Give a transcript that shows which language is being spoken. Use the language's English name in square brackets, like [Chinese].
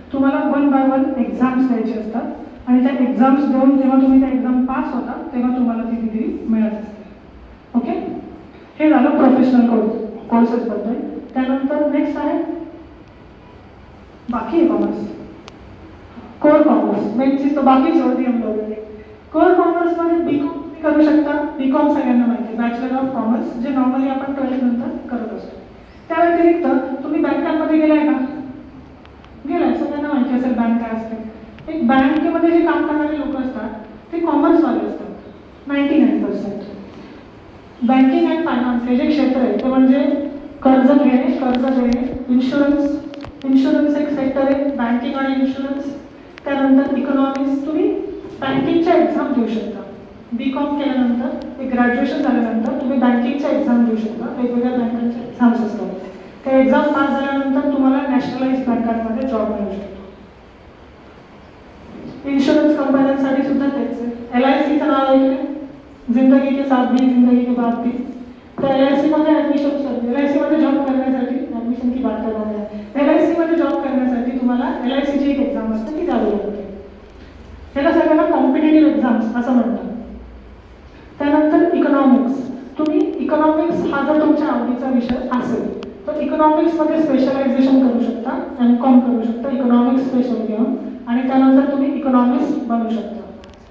[Marathi] तुम्हाला 1 bye 1 exams द्यायचे असतात आणि त्या एक्झाम्स देऊन जेव्हा तुम्ही त्या एक्झाम पास होता तेव्हा तुम्हाला ती डिग्री मिळत असते. ओके, हे झालं प्रोफेशनल कोर्सेसबद्दल. त्यानंतर नेक्स्ट आहे बाकी आहे कॉमर्स. [Hindi] कोर कॉमर्स मेन चीज तो बाकी छोड़ दी हम लोगों ने. [Marathi] कोर कॉमर्समध्ये BCom करू शकता. BCom सगळ्यांना माहिती आहे, बॅचलर ऑफ कॉमर्स, जे नॉर्मली आपण 12th नंतर करत असतो. त्या व्यतिरिक्त तुम्ही बँकांमध्ये गेलाय का? गेलाय, सगळ्यांना माहिती असेल बँक काय असते. एक बँकेमध्ये जे काम करणारे लोक असतात ते कॉमर्सवाले असतात 99%. बँकिंग अँड फायनान्स हे जे क्षेत्र आहे ते म्हणजे कर्ज घेणे, कर्ज देणे, इन्शुरन्स एक सेक्टर आहे, बँकिंग आणि इन्शुरन्स. त्यानंतर इकॉनॉमिक्स. तुम्ही बँकिंगच्या एक्झाम देऊ शकता. BCom केल्यानंतर एक ग्रॅज्युएशन झाल्यानंतर तुम्ही बँकिंगच्या एक्झाम देऊ शकता. वेगवेगळ्या बँकांच्या एक्झाम्स असतात. त्या एक्झाम पास झाल्यानंतर तुम्हाला नॅशनलाइज बँकांमध्ये जॉब मिळू शकतो. इन्शुरन्स कंपन्यांसाठी सुद्धा तेच आहे. LICचं नाव ऐकलं, [Hindi] जिंदगी के साथ भी जिंदगी के बाद भी. [Marathi] तर LIC मध्ये ॲडमिशन करते. LIC मध्ये जॉब करण्यासाठी ॲडमिशन की बात करणार आहे. LIC मध्ये जॉब करण्यासाठी तुम्हाला LICची एक एक्झाम असते ती द्यावी लागते. त्याला सगळ्यांना कॉम्पिटेटिव्ह एक्झाम्स असं म्हणतात. त्यानंतर इकॉनॉमिक्स. तुम्ही इकॉनॉमिक्स हा जर तुमच्या आवडीचा विषय असेल तर इकॉनॉमिक्समध्ये स्पेशलायझेशन करू शकता, MCom करू शकता इकॉनॉमिक्स स्पेशल घेऊन आणि त्यानंतर तुम्ही इकॉनॉमिक्स बनू शकता.